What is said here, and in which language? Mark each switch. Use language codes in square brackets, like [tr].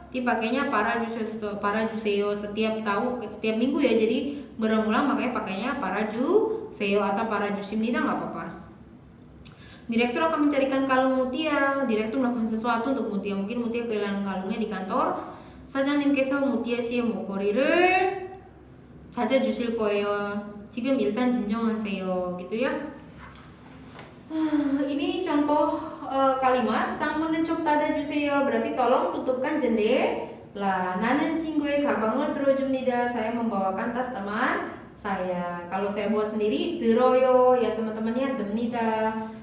[id] Dipakainya para juseo setiap minggu ya, jadi berulang, makanya pakainya para juseo atau para jusimnida, nggak apa-apa. Direktur akan mencarikan kalung Mutia. Direktur melakukan sesuatu untuk Mutia, mungkin Mutia kehilangan kalungnya di kantor. [ko] 사장님께서 무티아 씨의 목걸이를 찾아주실 거예요. 지금 일단 진정하세요. [id] gitu ya. Ini contoh kalimat. [ko] 창문은 좀 닫아주세요. [id] berarti tolong tutupkan jendela. [ko] 나는 친구의 가방을 들어줍니다. [id] saya membawakan tas teman saya. Kalau saya bawa sendiri 들어요 ya teman-temannya, 됩니다.